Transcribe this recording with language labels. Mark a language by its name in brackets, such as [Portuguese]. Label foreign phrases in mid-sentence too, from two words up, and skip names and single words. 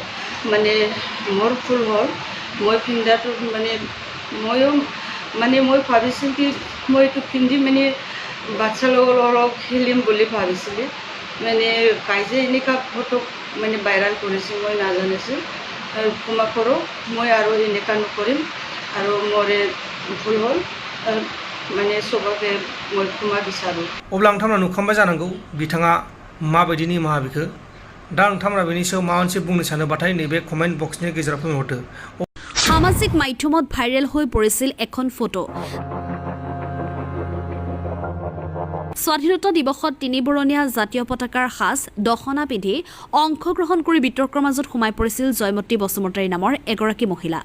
[Assamese] মানে মোৰ ভুল হ'ল, মই পিন্ধাটো মই ভাবিছিল কি মই এইটো পিন্ধি মানে বাচ্চাৰ লগত অলপ খেলিম বুলি ভাবিছিলোঁ। মানে কাইজে এনেকুৱা ফটো মানে ভাইৰেল কৰিছে, মই নাজানিছোঁ। ক্ষমা কৰোঁ, মই আৰু এনেকুৱা নকৰিম আৰু মোৰে ভুল হ'ল, মানে চবকে মই ক্ষমা বিচাৰোঁ। [Bodo] अब्ला नोंथांमोना नुखांबाय जानांगौ बिथाङा माबायदि निमाहा बिखो। दा नोंथांमोना बेनि सायाव माबा मोनसे बुंनो सानोबाथाय नैबे कमेन्ट बक्सनि गेजेराव फोरमायहरदो। [Assamese] সামাজিক মাধ্যমত ভাইৰেল হৈ পৰিছিল এখন ফটো। স্বাধীনতা দিৱসত তিনিবৰণীয়া জাতীয় পতাকাৰ সাজ দখনা পিন্ধি অংশগ্ৰহণ কৰি বিতৰ্কৰ মাজত সোমাই পৰিছিল জয়মতী বসুমতাৰী নামৰ এগৰাকী মহিলা।